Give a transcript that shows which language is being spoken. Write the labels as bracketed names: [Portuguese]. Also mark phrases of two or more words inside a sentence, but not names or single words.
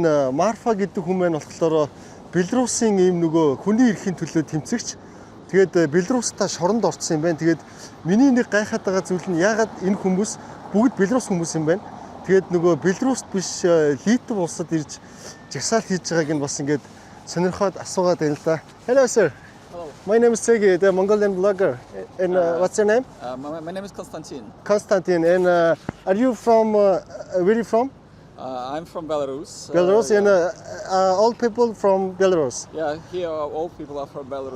[Mongolian] Энэ Marfa гэдэг хүмүүс нь болохоор Белорусын ийм нөгөө хүний эрхийн төлөө тэмцэгч. Тэгээд Белорустай шоронд орсон юм байна. Тэгээд миний нэг гайхаад байгаа зүйл нь яагаад энэ хүмүүс бүгд Белорус хүмүүс юм байна. Тэгээд нөгөө Белоруст биш Литв улсад ирж жагсаал хийж байгааг нь бас ингээд сонирхоод асуугаад байна л да. [English] Hello sir. Hello. My name is Sergey, the Mongolian blogger. And what's your name? My name is Konstantin. Konstantin. And are you from where are you from? I'm from Belarus. Belarus and all people from Belarus. Yeah, here all people are from Belarus.